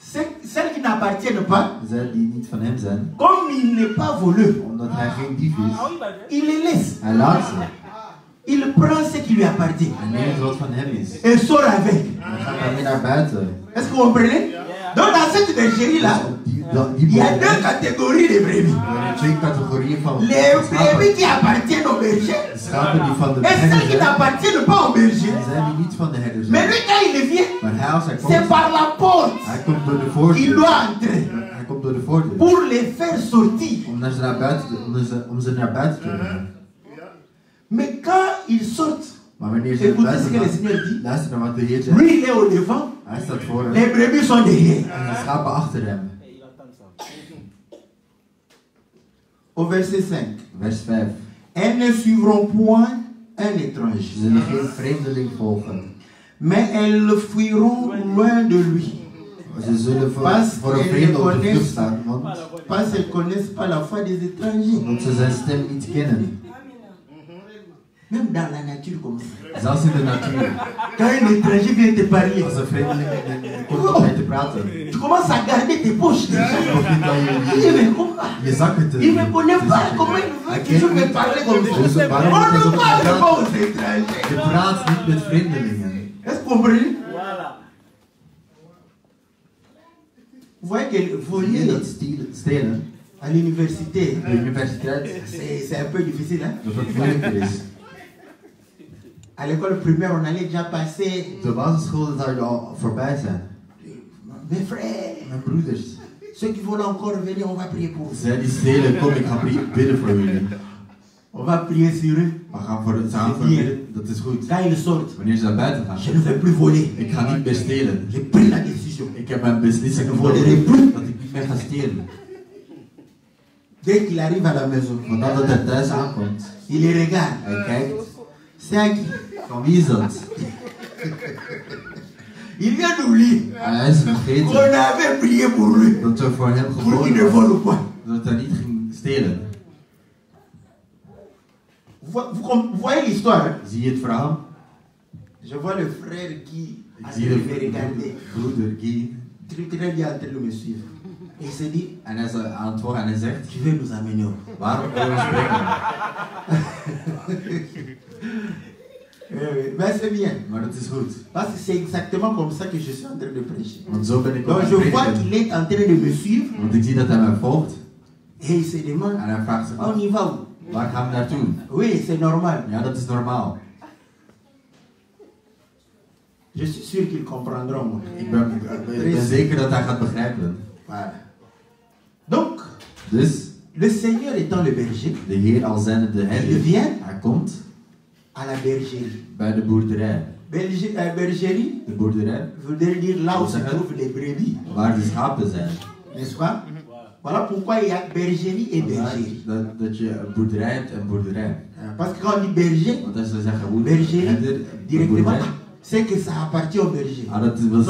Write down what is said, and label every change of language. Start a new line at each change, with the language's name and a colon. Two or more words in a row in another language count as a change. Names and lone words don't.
French: Celles qui n'appartiennent pas,
Dutch: Zij die niet van hem zijn,
French: comme il n'est pas voleur,
Dutch: omdat hij geen dief is,
French: il les laisse.
Dutch: hij laat ze.
French: Il prend ce qui lui appartient
Dutch: Hij neemt wat van hem is.
French: et sort avec.
Dutch: Hij gaat daarmee naar buiten.
French: Est-ce que vous comprenez? Donc dans cette bergerie-là, il y a deux catégories de brebis.
Dutch: Er zijn twee categorieën van
French: Les
Dutch: schapen.
French: brebis qui appartiennent au berger
Dutch: De schapen die van de
French: et celles
Dutch: herder
French: qui
Dutch: zijn,
French: n'appartiennent pas au berger.
Dutch: en zijn die niet van de herder
French: Mais
Dutch: zijn.
French: lui, quand il vient,
Dutch: Maar hij als hij
French: c'est
Dutch: komt,
French: par la porte.
Dutch: hij komt door de
French: Il
Dutch: voordeur.
French: doit entrer
Dutch: Hij komt door de voordeur.
French: pour les faire sortir.
Dutch: Om ze naar buiten te brengen.
French: Mais quand ils sortent,
Dutch: Maar wanneer ze naar
French: écoutez ce
Dutch: buiten
French: que le
Dutch: gaan,
French: Seigneur dit.
Dutch: luister naar wat de Heer zegt.
French: Lui, il est au devant,
Dutch: Hij staat voor hem
French: les brebis sont derrière.
Dutch: en de schapen achter hem.
French: Au verset 5.
Dutch: Vers 5.
French: Elles ne suivront point un
Dutch: Ze
French: étranger,
Dutch: zullen geen vreemdeling volgen.
French: mais elles fuiront loin de lui,
Dutch: Ze zullen voor een vreemde op de vlucht staan, want
French: parce qu'elles ne connaissent pas la foi des étrangers.
Dutch: omdat ze zijn stem niet kennen.
French: Même dans la nature comme ça.
Dutch: Zelfs in de natuur.
French: Quand un étranger vient te parler,
Dutch: Als een vreemdeling komt om mee te praten,
French: tu commences à garder tes poches déjà.
Dutch: begint dan
French: Il me comprend.
Dutch: je zakken te
French: Il ne me connaît pas. Comment il veut toujours me parler comme
Dutch: Dus
French: ça?
Dutch: waarom
French: On
Dutch: moet
French: ne
Dutch: je
French: parle
Dutch: zo
French: pas aux étrangers.
Dutch: Je praat niet met vreemdelingen.
French: Est-ce que vous comprenez? Vous voyez que
Dutch: Zie je
French: voler
Dutch: dat stelen
French: à l'université,
Dutch: op de universiteit
French: c'est un peu difficile. Hein?
Dutch: dat het moeilijker is.
French: À l'école primaire, on allait déjà passer.
Dutch: Op de basisschool zou je al voorbij zijn.
French: Mes frères,
Dutch: Mijn broeders.
French: ceux qui veulent encore venir, on va prier pour vous.
Dutch: Zij die stelen, kom ik ga bidden voor jullie.
French: On va prier sur eux.
Dutch: We gaan voor het samen voor bidden, dat is goed.
French: Quand ils sortent,
Dutch: Wanneer ze naar buiten gaan,
French: je ne vais plus voler.
Dutch: ik ga niet meer stelen.
French: J'ai pris la décision.
Dutch: Ik heb mijn beslissing
French: Je
Dutch: genomen
French: volerai plus.
Dutch: dat ik niet meer ga stelen.
French: Dès qu'il arrive à la maison,
Dutch: Want dat hij thuis aankomt,
French: il les regarde.
Dutch: hij kijkt,
French: C'est à qui?
Dutch: van wie is dat?
French: Il vient d'oublier
Dutch: Hij is
French: qu'on
Dutch: vergeten
French: avait prié pour lui,
Dutch: dat we voor hem
French: pour qu'il ne
Dutch: geboren
French: vole
Dutch: was,
French: pas.
Dutch: dat hij niet ging stelen.
French: Vous voyez l'histoire, hein?
Dutch: Zie je het verhaal?
French: Je vois le frère qui
Dutch: Ik
French: a
Dutch: zie
French: me
Dutch: de
French: regarder.
Dutch: broeder Guy
French: Très bien en train de me suivre. Et il s'est dit,
Dutch: en hij is aan het woord en hij zegt,
French: tu veux nous amener où?
Dutch: waarom willen we spreken?
French: Mais c'est bien.
Dutch: Maar het is goed.
French: Parce que c'est exactement comme ça que je suis en train de prêcher.
Dutch: Want zo ben ik ook
French: Donc
Dutch: aan
French: je
Dutch: het
French: vois
Dutch: prediken.
French: qu'il est en train de me suivre
Dutch: Want ik zie dat hij mij volgt
French: et il se demande,
Dutch: en hij vraagt zich af,
French: on y va où?
Dutch: waar gaan we naartoe?
French: Oui, c'est normal.
Dutch: Ja, dat is normaal.
French: Je suis sûr qu'ils comprendront. Moi.
Dutch: Ik ben zeker dat hij gaat begrijpen.
French: Voilà. Donc,
Dutch: Dus,
French: le Seigneur étant le berger,
Dutch: de Heer al zijnde de
French: il
Dutch: herder,
French: vient
Dutch: hij komt
French: à la bergerie.
Dutch: bij de boerderij.
French: Bergerie
Dutch: De boerderij
French: voudrait dire là où se trouvent les brebis,
Dutch: waar de schapen zijn.
French: n'est-ce pas? Voilà pourquoi il y a bergerie et bergerie.
Dutch: Dat je een boerderij hebt en boerderij.
French: Parce que quand on dit berger,
Dutch: Want als we zeggen
French: bergerie,
Dutch: herder,
French: directement,
Dutch: boerderij,
French: c'est que ça appartient au berger.
Dutch: dat is dan